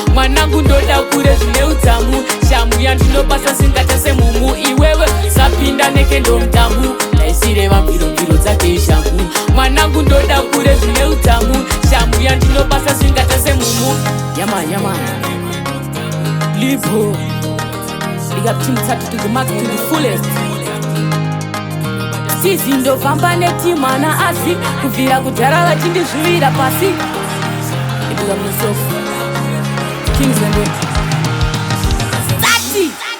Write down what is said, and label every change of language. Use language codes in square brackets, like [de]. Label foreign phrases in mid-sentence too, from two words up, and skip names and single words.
[sn] "Mwanangu, ndoda ukure zvine utsamu. Shangu yandinopasa singata semumu. Iwewe, usapinda nekendo mudhamu." Ndaisireva mviro, mviro dzake shangu. "Mwanangu, ndoda ukure zvine utsamu. Shangu yandinopasa singata semumu." Yama, yama. Lipo. [en] Big up Team Tatu to the max, to the fullest. [sn] Sizi ndofamba netimana asi kubvira kudhara vachindizvivira pasi. [en] Big up myself. Kings and Queens. Tati!